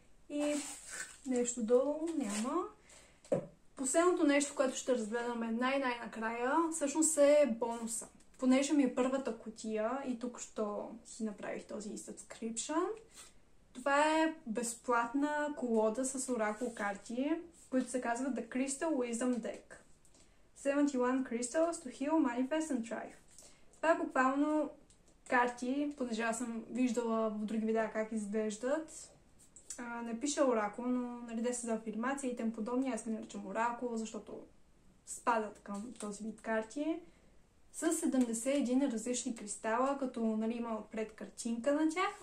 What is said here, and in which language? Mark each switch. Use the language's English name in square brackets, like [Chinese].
[Bulgarian] И нещо долу няма. Последното нещо, което ще разгледаме най-накрая, всъщност е бонуса. Понеже ми е първата кутия и тук що си направих този subscription, това е безплатна колода с оракул карти, които се казват The Crystal Wisdom Deck. [English] 71 Crystals to Heal, Manifest and Thrive. [Bulgarian] Това е буквално карти, понеже аз съм виждала в други видеа как изглеждат. Не пише оракул, но нали, те са за афирмация и тем подобни. Аз ги наричам оракул, защото спадат към този вид карти. С 71 различни кристала, като нали, има отпред картинка на тях.